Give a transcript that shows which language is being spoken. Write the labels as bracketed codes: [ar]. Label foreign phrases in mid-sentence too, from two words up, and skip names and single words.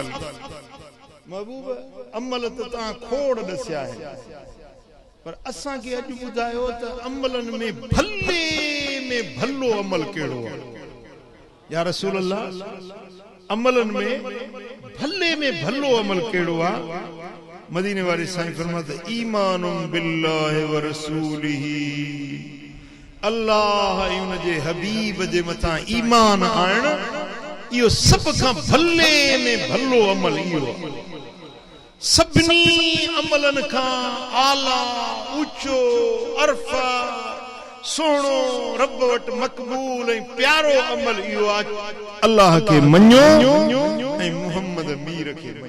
[sd] महबूब अमल त तव्हां खोड़ ॾसिया आहे, पर असांखे अॼु ॿुधायो त अमलनि में भलो अमल कहिड़ो आहे। [ar] يا رسول الله [sd] अमलनि में भलो अमल कहिड़ो आहे। मदीने वारे साईं फरमाते [ar] إيمان بالله ورسوله, [sd] अल्लाह ऐं उन जे हबीब जे मथां ईमान आणणु, इहो सभ खां भले में भलो अमल इहो आहे। सभिनी अमलनि खां आला, ऊचो, अरफा, सोणो, रब वटि मक़बूल ऐं प्यारो अमल इहो आहे अल्लाह खे मञो ऐं मुहम्मद मीर खे मञो।